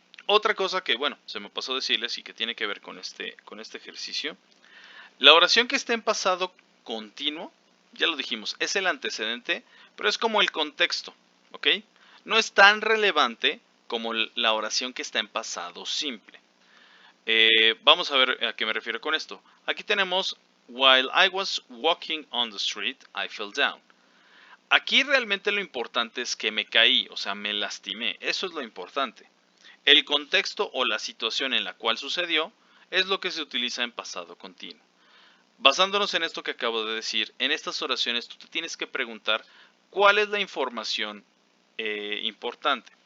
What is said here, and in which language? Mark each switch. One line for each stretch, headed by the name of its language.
Spanish: Otra cosa que, bueno, se me pasó decirles y que tiene que ver con este ejercicio, la oración que está en pasado continuo, ya lo dijimos, es el antecedente, pero es como el contexto, ¿ok? No es tan relevante como la oración que está en pasado simple. Vamos a ver a qué me refiero con esto. Aquí tenemos,
English: while I was walking on the street, I fell down.
Spanish: Aquí realmente lo importante es que me caí, o sea, me lastimé. Eso es lo importante. El contexto o la situación en la cual sucedió es lo que se utiliza en pasado continuo. Basándonos en esto que acabo de decir, en estas oraciones tú te tienes que preguntar cuál es la información importante.